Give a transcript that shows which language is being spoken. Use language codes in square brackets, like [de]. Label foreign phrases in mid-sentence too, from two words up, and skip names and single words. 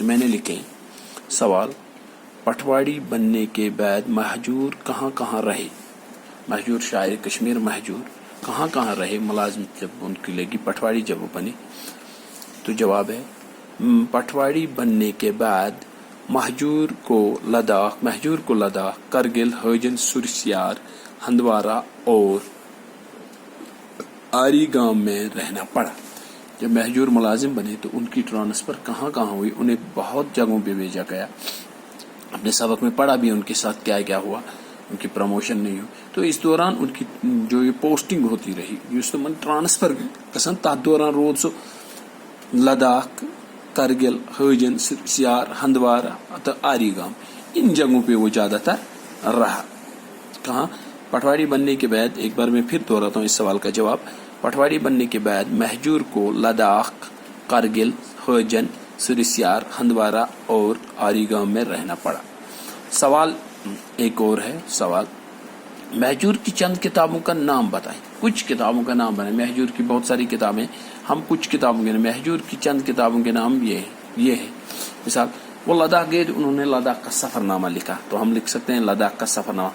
[ur] میں نے لکھے سوال پٹواری بننے کے بعد مہجور کہاں کہاں رہے. مہجور شاعر کشمیر مہجور کہاں کہاں رہے. ملازمت جب ان کی لگی پٹواری جب وہ بنے تو جواب ہے پٹواری بننے کے بعد مہجور کو لداخ کرگل ہجن سرسیار ہندوارہ اور آری گام میں رہنا پڑا. جب مہجور ملازم بنے تو ان کی ٹرانسفر کہاں کہاں ہوئی. انہیں بہت جگہوں پہ بھیجا گیا. اپنے سبق میں پڑھا بھی ان کے ساتھ کیا کیا ہوا. ان کی پروموشن نہیں ہوئی تو اس دوران ان کی جو یہ پوسٹنگ ہوتی رہی اس [ks] من ٹرانسفر گژھان تر دوران رود سو [ur] لداخ کرگل ہجن سیار ہندوارہ تو آری گام ان جگہوں پہ وہ زیادہ تر رہا. کہاں پٹواری بننے کے بعد ایک بار میں پھر دہراتا ہوں اس سوال کا جواب. پٹواری بننے کے بعد مہجور کو لداخ کرگل ہجن سرسیار ہندوارہ اور آری گام میں رہنا پڑا. سوال ایک اور ہے. سوال مہجور کی چند کتابوں کا نام بتائیں. کچھ کتابوں کا نام بتائیں. مہجور کی بہت ساری کتابیں, ہم کچھ کتابوں کے مہجور کی چند کتابوں کے نام یہ ہے. مثال وہ لداخ گئے تو انہوں نے لداخ کا سفر نامہ لکھا تو ہم لکھ سکتے ہیں لداخ کا سفر نامہ.